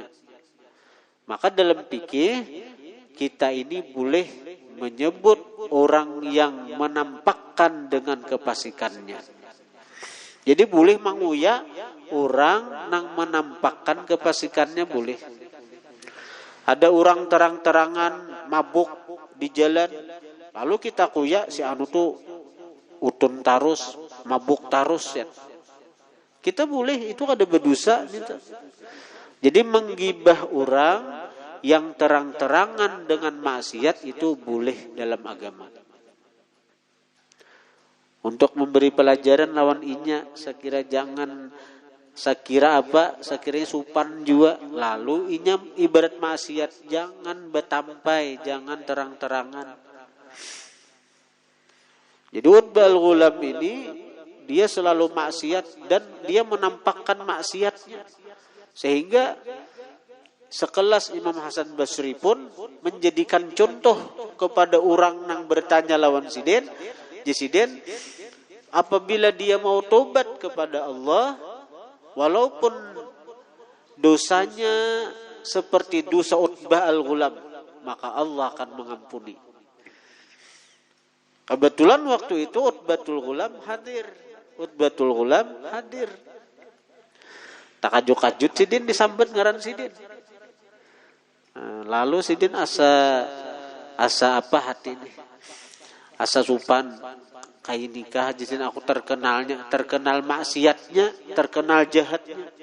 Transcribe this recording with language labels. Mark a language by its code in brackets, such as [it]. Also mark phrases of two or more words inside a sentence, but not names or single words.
[id] Maka dalam fikih kita ini boleh menyebut orang yang menampakkan dengan kefasikannya. Jadi boleh menguya orang yang menampakkan kefasikannya boleh. [bjn] Ada orang terang-terangan mabuk di jalan, lalu kita kuya si anu tuh utun tarus, mabuk tarus ya. [id] Kita boleh, itu ada berdosa gitu. Jadi menggibah orang yang terang-terangan dengan maksiat itu boleh dalam agama. [bjn] Untuk memberi pelajaran lawan inya, sekira supan juga. Lalu inya ibarat maksiat, jangan betampai, jangan terang-terangan. [id] Jadi Utbah Al-Ghulam ini dia selalu maksiat dan dia menampakkan maksiatnya. Sehingga sekelas Imam Hasan Basri pun menjadikan contoh kepada orang yang bertanya lawan Sidin. Sidin, apabila dia mau tobat kepada Allah, walaupun dosanya seperti dosa Utbah al-Ghulam, maka Allah akan mengampuni. Kebetulan waktu itu Utbatul Ghulam hadir. [bjn] Takajut-kajut Sidin disambut ngaran Sidin. Lalu Sidin asa hati ini? Asa supan. [id] Kayak nikah Sidin aku terkenal maksiatnya, terkenal jahatnya.